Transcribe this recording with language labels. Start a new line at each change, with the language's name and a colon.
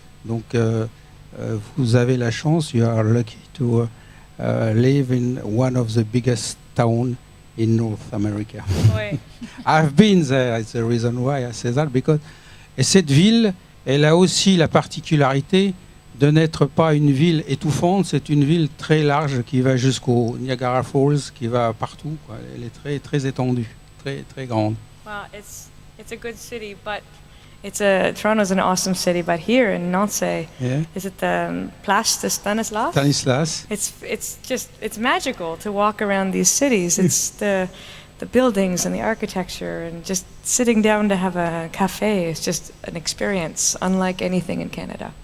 French: Donc vous avez la chance,
English: you are lucky to live in one of the biggest towns in North America.
French: Oui.
English: I've been there, it's the reason why I say that, because
French: et cette ville, elle a aussi la particularité de n'être pas une ville étouffante, c'est une ville très large qui va jusqu'au Niagara Falls, qui va partout, quoi. Elle est très, très étendue, très, très grande.
English: Well, it's a good city, but Toronto's an awesome city. But here in Nancy, Yeah. is it the Place de Stanislas? Stanislas. It's magical to walk around these cities. It's the buildings and the architecture and just sitting down to have a cafe is just an experience unlike anything in Canada.